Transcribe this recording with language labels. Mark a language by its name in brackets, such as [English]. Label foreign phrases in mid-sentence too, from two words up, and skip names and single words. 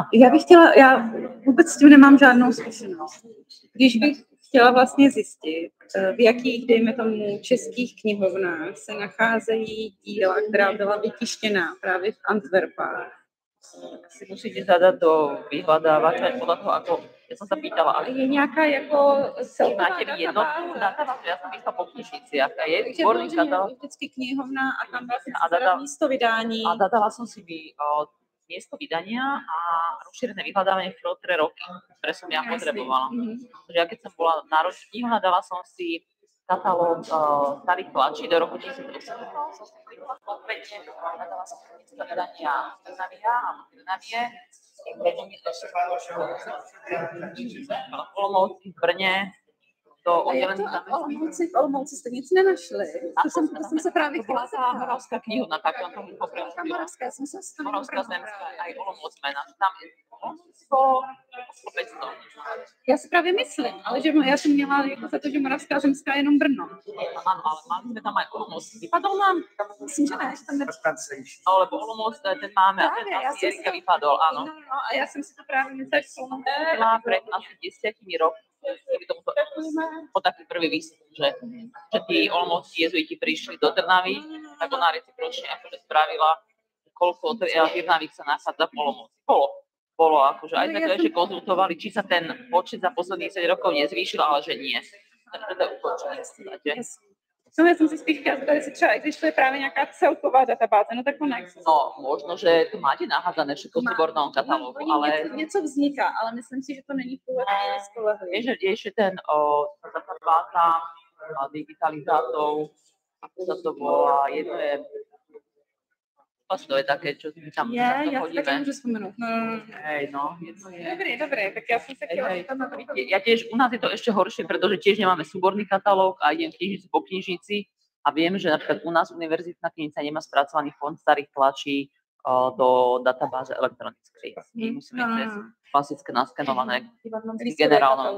[Czech] Já vůbec s tím nemám žádnou zkušenost. Když bych chtěla vlastně zjistit, v jakých, dejme tomu, českých knihovnách se nacházejí díla, která byla vytištěná právě v Antwerpách. [Slovak] Tak si musíte zadat do vyhľadávača podľa toho, ako ja som sa pýtala, ale [Czech] je nejaká jako celková [Slovak] máte vy jednotnú databázu, ja som myslela po knižnici, aká je výborný katalóg. [Czech] Vždycky knihovna a tam vlastně místo vydání. [Slovak] A dala som si miesto vydania a rozšírené vyhľadávanie v 3 roky, ktoré som ja potrebovala. Takže ja keď som bola na ročník, hľadala som si katalóg starých tlačí do roku 1800. Konkrétne hľadala som miesto vydania Bohemiae, Olomouci, v Brne, to [Czech] A jak to v Olomouci jste nic nenašli? To jsem se právě chtěla zeptat. [Slovak] Bola tá moravská knihovna, tak na tom poprvé. [Czech] Moravská, jsem se s [Slovak] Moravská zemská, aj Olomouc mena. Tam je Olomoucko, 500. [Czech] Já si právě myslím, ale že já jsem měla jako za to, že Moravská zemská je jenom Brno. [Slovak] Áno, ale mali sme tam aj Olomouc. Vypadol nám? [Czech] Myslím, že ne, že tam [Slovak] No, lebo Olomouc, ten máme a ten asi Erika vypadol, áno. No, [Czech] a já jsem si to právě myslela, že Olomouc [Slovak] byla pred asi 10 rokmi o taký prvý výstup, že tí olomouckí jezuiti prišli do Trnavy, tak ona recipročne akože spravila, koľko Trnavík sa nachádza v Olomouci. Bolo akože, aj sme to ešte konzultovali, či sa ten počet za posledných 7 rokov nezvýšil, ale že nie. To je ukončené v podstate. No, [Czech] já jsem si spíš chtěla zeptat, jestli třeba existuje právě nějaká celková databáze, no tak to neexistuje. [Slovak] No, možno, že to máte nahádzané všetko v súbornom katalógu, ale... [Czech] Něco vzniká, ale myslím si, že to není v tuhle chvíli spolehlivé. [Slovak] Vieš, že ešte ten databáza digitalizátov, ako sa to volá, jedno je... To je také, čo tam [Czech] já si [Slovak] chodíme. [Czech] taky můžu vzpomenout. [Slovak] Hej, no, jedno je... [Czech] Dobré, tak já jsem se chtěla... [Slovak] Ja tiež, u nás je to ešte horšie, pretože tiež nemáme súborný katalóg a idem knižnici po knižnici a viem, že napríklad u nás univerzitná knižnica nemá spracovaný fond starých tlačí do databáze elektronickej. Musíme cez klasické naskenované generálne.